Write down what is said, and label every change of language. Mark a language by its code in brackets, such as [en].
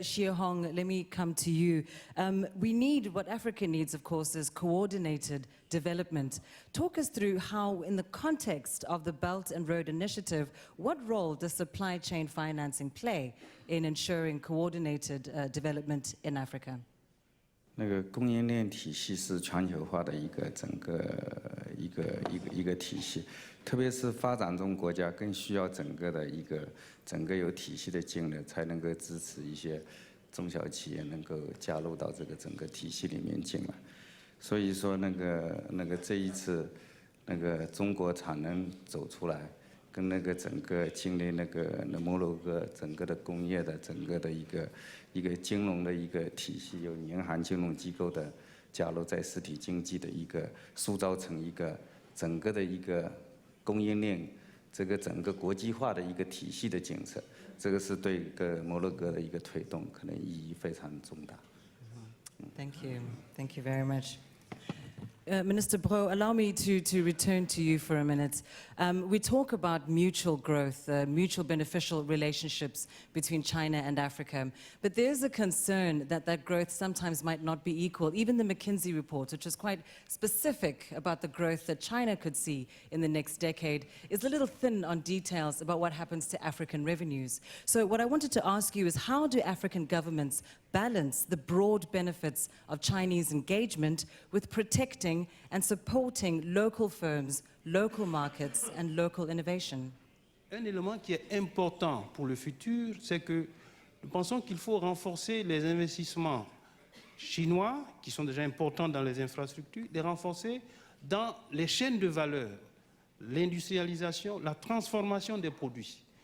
[en] Xie Hong, let me come to you. We need, what Africa needs, of course, is coordinated development. Talk us through how, in the context of the Belt and Road Initiative, what role does supply chain financing play in ensuring coordinated development in Africa? [zh] 那个供应链体系是全球化的一个体系，特别是发展中国家更需要整个有体系的经略，才能够支持一些中小企业能够加入到这个整个体系里面进来。所以说这一次中国产能走出来，跟整个经历摩洛哥整个的工业的整个的一个金融的一个体系，有银行金融机构的加入，在实体经济的一个塑造成一个整个的一个供应链，这个整个国际化的一个体系的建设，这个是对摩洛哥的一个推动，可能意义非常重大。 [en] Thank you. Thank you very much. Minister Bro, allow me to return to you for a minute. We talk about mutual growth, mutual beneficial relationships between China and Africa, but there's a concern that that growth sometimes might not be equal. Even the McKinsey report, which is quite specific about the growth that China could see in the next decade, is a little thin on details about what happens to African revenues. So what I wanted to ask you is, how do African governments balance the broad benefits of Chinese engagement with protecting and supporting local firms, local markets, and local innovation? [fr] Un élément qui est important pour le futur, c'est que nous pensons qu'il faut renforcer les investissements chinois, qui sont déjà importants dans les infrastructures, les renforcer dans les chaînes de valeur, l'industrialisation, la transformation des produits.